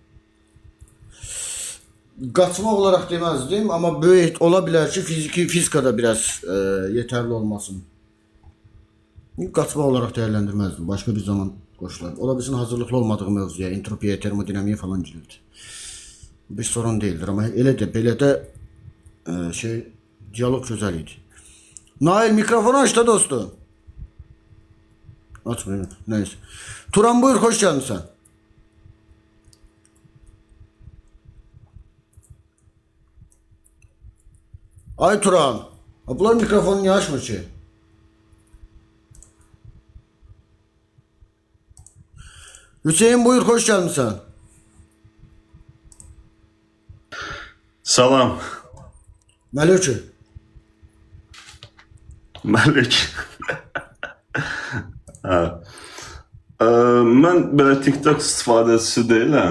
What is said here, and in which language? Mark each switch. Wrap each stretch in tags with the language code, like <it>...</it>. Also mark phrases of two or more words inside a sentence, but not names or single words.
<az>Qaçmaq olaraq deməzdim, amma böyük ola bilər ki, fizikada biraz yetərli olmasın. Qaçmaq olaraq dəyərləndirməzdim, başqa bir zaman qoşular. Ola bilsin hazırlıqlı olmadığı mövzuya, entropiya, termodinamiyə falan girildi. Bir sorun deyildir, amma elə də, belə də diyalog gözəl idi. Nail, mikrofonu aç da dostum.</az> <tr>Açmayayım, neyse. Turan buyur, hoş gelmişsin. Ay Turan, bunlar mikrofonu niye açmır ki? Hüseyin buyur, hoş gelmişsin.</tr> <az>Salam. Məlük. Məlük. Mən belə TikTok istifadəçisi deyiləm.</az>